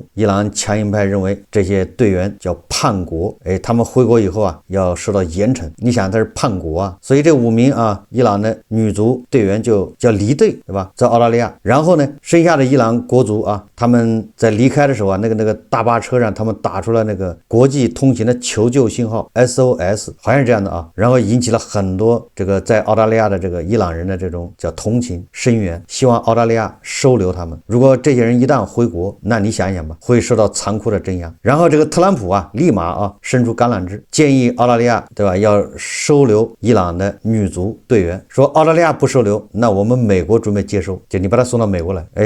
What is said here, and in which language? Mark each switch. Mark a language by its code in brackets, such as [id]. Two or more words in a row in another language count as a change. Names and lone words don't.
[zh] 伊朗強硬派認為這些隊員叫叛國，他們回國以後啊，要受到嚴懲。你想他是叛國啊，所以這5名啊，伊朗的女足隊員就叫離隊，對吧？在澳大利亞。然後呢，剩下的伊朗國足啊， 他們在離開的時候啊，那個大巴車上，他们打出了那个国际通行的求救信號 SOS， 好像是這樣的啊，然後引起了很多這個在澳大利亞的這個伊朗人的這種叫同情聲援，希望澳大利亞收留他們。如果這些人一旦回國，那你想一想吧，會受到殘酷的鎮壓。然後這個特朗普啊，立馬啊伸出橄欖枝，建議澳大利亞，對吧，要收留伊朗的女足隊員，說澳大利亞不收留，那我們美國準備接收，就你把他送到美國來。